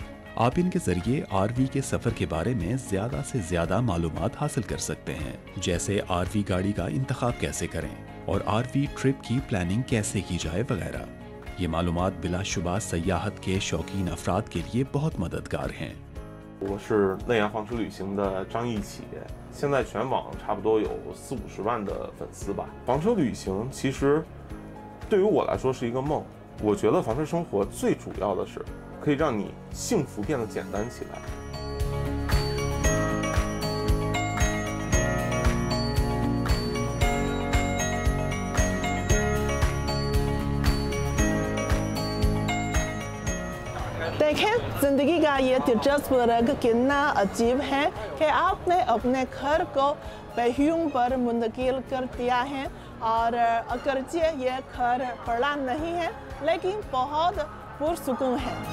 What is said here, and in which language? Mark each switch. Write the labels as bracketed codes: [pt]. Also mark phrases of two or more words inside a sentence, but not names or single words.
[ur] آپ ان کے ذریعے آر وی کے سفر کے بارے میں زیادہ سے زیادہ معلومات حاصل کر سکتے ہیں، جیسے آر وی گاڑی کا انتخاب کیسے کریں اور [en] RV trip [ur] کی پلاننگ کیسے کی جائے وغیرہ. یہ معلومات بلاشبہ سیاحت کے شوقین افراد کے لیے بہت مددگار ہیں. [zh] 我是内阳房车旅行的张义启，现在全网差不多有40-50万的粉丝吧。房车旅行其实对于我来说是一个梦，我觉得房车生活最主要的是可以让你幸福变得简单起来。 [ur] دیکھیں زندگی کا یہ دلچسپ رنگ کتنا عجیب ہے کہ آپ نے اپنے گھر کو پہیوں پر منتقل کر دیا ہے اور اگرچہ یہ گھر بڑا نہیں ہے لیکن بہت پرسکون ہے.